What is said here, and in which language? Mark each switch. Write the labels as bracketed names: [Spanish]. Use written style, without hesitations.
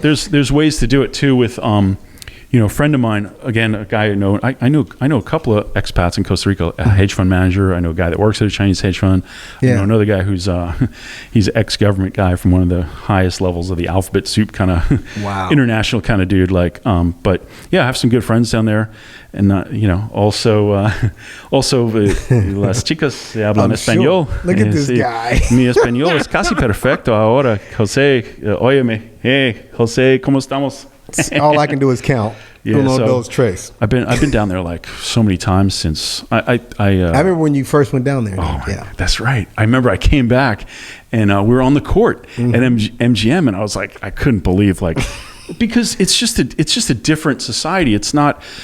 [English] There's ways to do it too with a friend of mine, again, a guy I know a couple of expats in Costa Rica, a hedge fund manager. I know a guy that works at a Chinese hedge fund. I know another guy who's he's an ex-government guy from one of the highest levels of the alphabet soup kind of international kind of dude. But yeah, I have some good friends down there. And also [Spanish] las chicas se hablan español. [English] Sure. Look at this guy. [Spanish] Mi español es casi perfecto ahora. José, óyeme, hey, José, ¿cómo estamos? [English] All I can do is count. Those trace. I've been down there like so many times since I remember when you first went down there. That's right. I remember I came back and we were on the court at MGM, and I was like, I couldn't believe because it's just a different society. It's not.